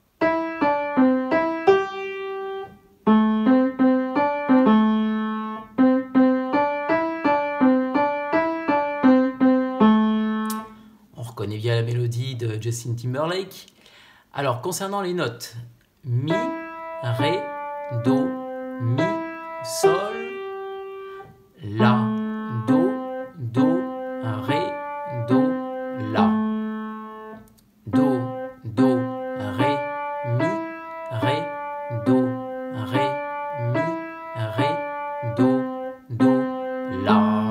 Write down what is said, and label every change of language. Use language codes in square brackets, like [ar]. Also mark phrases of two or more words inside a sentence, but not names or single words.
[fr] On reconnaît bien la mélodie de Justin Timberlake. Alors, concernant les notes, Mi, Ré, Do, Mi, Sol, La, Do, Do, Ré, Do, La. Do, Do, Ré, Mi, Ré, Do, Ré, Mi, Ré, Do, Do, La.